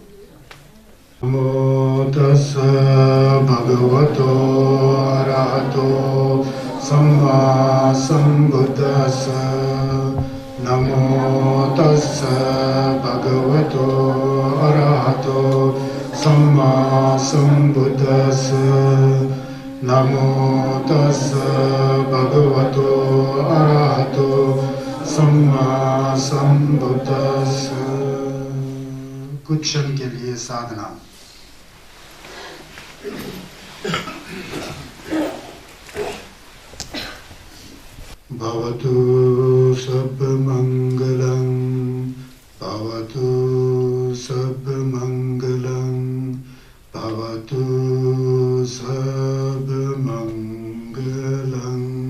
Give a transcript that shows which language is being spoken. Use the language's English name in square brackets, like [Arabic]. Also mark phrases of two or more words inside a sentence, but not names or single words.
[Pali] 모타사 바가와토 아라하토 삼마 삼부타사 나모 타사 바가와토 아라하토 삼마 삼부타사 Namo tassa bhagavato arahato samma sambuddhassa. [Hindi] कुछ क्षण के लिए साधना [Pali] भवतु सर्वमङ्गलं भवतु सर्वमङ्गलं भवतु सर्वमङ्गलं